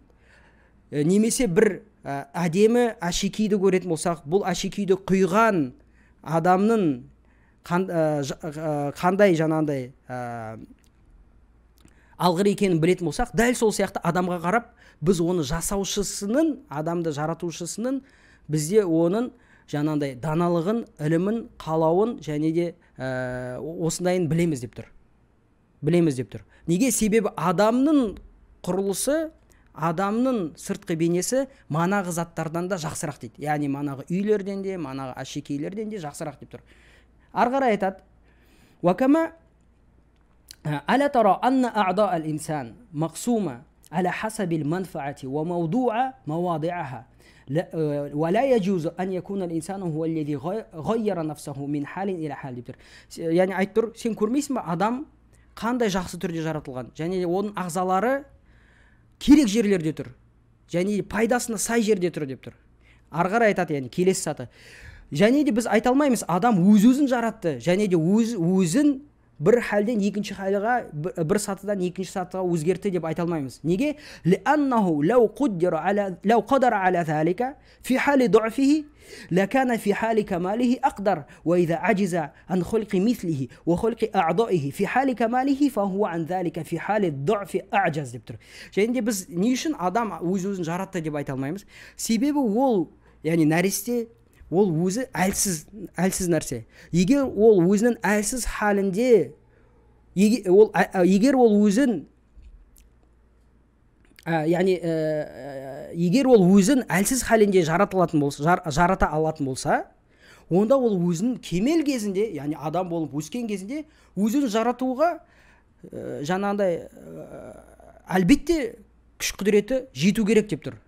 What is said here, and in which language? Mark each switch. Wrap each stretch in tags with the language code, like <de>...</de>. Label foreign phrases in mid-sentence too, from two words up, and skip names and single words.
<kk>Немесе бір әдемі әшекейді көретін болсақ, бұл әшекейді құйған адамның қандай жаңағындай алғыр екенін білетін болсақ, дәл сол сияқты адамға қарап, біз оны жасаушысының, адамды жаратушысының бізде оның жаңағындай даналығын, ілімін, қалауын және де осындайын білеміз деп тұр. Неге? Себебі адамның құрылысы, адамның сыртқы бейнесі манағы заттардан да жақсырақ дейді. Яғни манағы үйлерден де, манағы әшекейлерден де жақсырақ деп тұр.</kk> <ar>Ары қарай айтады: "Уакама ألا ترى أن أعضاء الإنسان مقسومة على حسب المنفعة وموضوع مواضعها ولا يجوز أن يكون الإنسان هو الذي غير نفسه من حال إلى حال" деп тұр.</ar> <kk>Яғни айтып тұр, сен көрмейсің бе, адам қандай жақсы түрде жаратылған, және оның ағзалары керек жерлерде тұр, және пайдасына сай жерде тұр деп тұр. Ары қарай айтады, яғни келесі саты: және де біз айта алмаймыз, адам өз-өзін жаратты, және де өзін бір халден екінші халға, бір сатыдан екінші сатыға өзгерті деп айта алмаймыз. Неге?</kk> <ar>لأنه لو قدر على ذلك في حال ضعفه لكان في حال كماله أقدر وإذا عجز عن خلق مثله وخلق أعضائه في حال كماله فهو عن ذلك في حال الضعف أعجز деп тұр.</ar> <kk>Және де біз не үшін адам өз-өзін жаратты деп айта алмаймыз? Себебі ол, яғни нәресте, ол өзі әлсіз нәрсе. Егер ол өзінің әлсіз халінде, егер ол өзін әлсіз халінде жарата алатын болса, онда ол өзінің кемел кезінде, яғни адам болып өскен кезінде өзін жаратуға жаңағындай әлбетте күш құдіреті жету керек деп тұр.</kk>